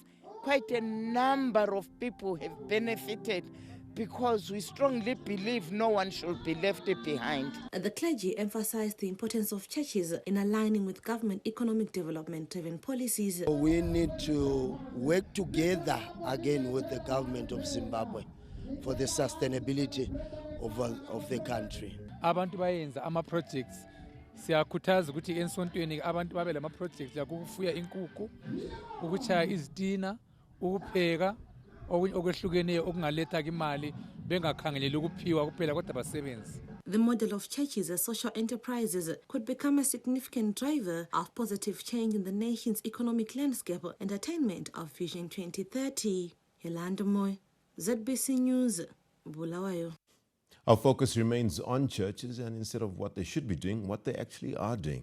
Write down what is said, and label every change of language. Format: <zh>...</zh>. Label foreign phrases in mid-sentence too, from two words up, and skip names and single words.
<en>Quite a number of people have benefited, because we strongly believe no one should be left behind. The clergy emphasized the importance of churches in aligning with government economic development-driven policies. We need to work together again with the government of Zimbabwe for the sustainability of the country.</en> <nd>Abantu bayenza ama-projects. Siyakhuthaza ukuthi ensontweni abantu babe lama projects yakufuya inkukhu, ukuchaya izitina, ukupheka, okwehlukeneyo okungaletha imali bengakhangeleli ukuphiwa kuphela kodwa basebenzi.</nd> <en>The model of churches as social enterprises could become a significant driver of positive change in the nation's economic landscape and attainment of Vision 2030. Yolanda Moy, ZBC News, Bulawayo. Our focus remains on churches, and instead of what they should be doing, what they actually are doing.</en>